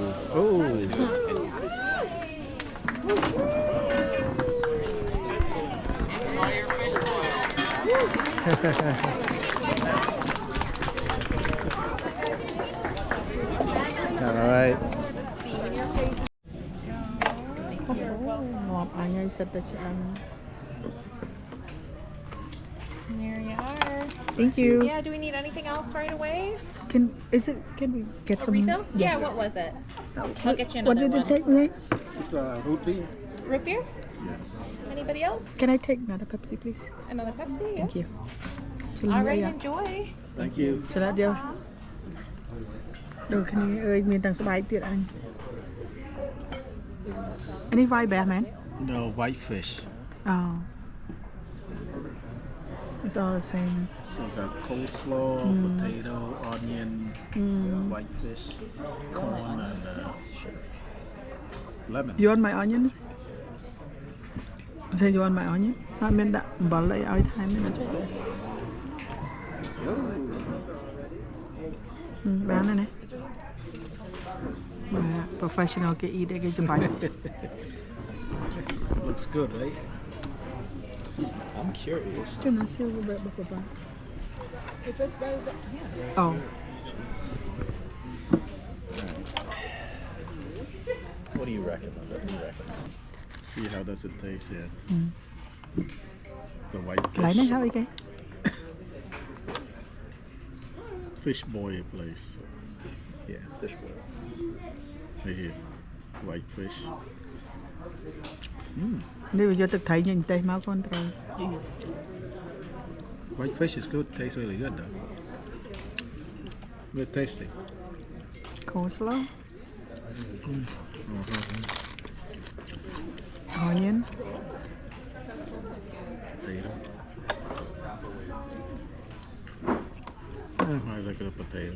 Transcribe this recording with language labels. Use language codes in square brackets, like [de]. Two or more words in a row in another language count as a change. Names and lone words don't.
[en] Oh. Enjoy your fish boil. All right. [vi] Ngọt anh ơi sao ta ăn. [en] There you are. Thank you. Yeah, do we need anything else right away? Can we get A some refill? Yes. Yeah, what was it? I'll get you What another did it one. take me? It's root beer. Root beer? Anybody else? Can I take another Pepsi please? Another Pepsi? Yeah. Thank you. All right, enjoy. Thank you. [km] ឆ្លាតយកដូចគ្នាអើយមានទាំងស្បែកទៀតអញអានេះវាយបែបមែន [en] No, white fish. Oh. It's all the same. So we got coleslaw, potato, onion, white fish, corn, and lemon. You want my onions? Say you want my onion? [km] អត់មានដាក់អំបិលអីឲ្យថែមទេណាបានហើយណា professional គេ eat គេច្បាស់ [en] Looks good, right? I'm curious. [km] ចំណាសៀវបែបបប Oh. [en] What do you reckon? See how does it taste here? The white [km] កន្លែងនេះ [en] fish. [km] ហៅអីគេ [en] Fish boil place. Yeah, fish boil. Right here. White fish. [km] នេះវាយកទឹកត្រីញ៉ាំតែមកកូនត្រី [en] White fish is good. Tastes really good though. Very tasty. coleslaw onion Potato. I like a potato.